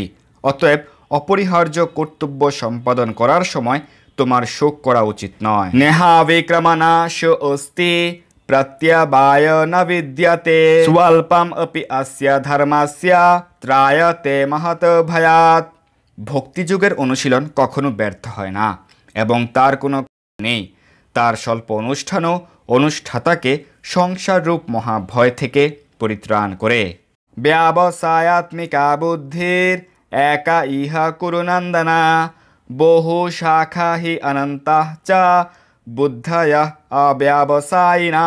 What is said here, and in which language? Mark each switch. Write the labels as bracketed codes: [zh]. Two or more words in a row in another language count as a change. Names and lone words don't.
[bn] অতএব অপরিহার্য কর্তব্য সম্পাদন করার সময় তোমার শোক করা উচিত নয়। [sa] নেহা বিক্রমনাশ অস্তি প্রত্যবায় ন বিদ্যতে স্বল্পম অপি অস্য ধর্মস্য ত্রায়তে মহৎ ভয়াৎ। [bn] ভক্তিযুগের অনুশীলন কখনো ব্যর্থ হয় না এবং তার কোনো নেই। তার স্বল্প অনুষ্ঠানও অনুষ্ঠাতাকে সংসার রূপ মহাভয় থেকে পরিত্রাণ করে। [sa] ব্যবসায়াত্মিকা বুদ্ধির একা ইহা কুরুনন্দনা বহু শাখা হি অনন্তঃ চ বুদ্ধয়ঃ অব্যবসায়িনাম।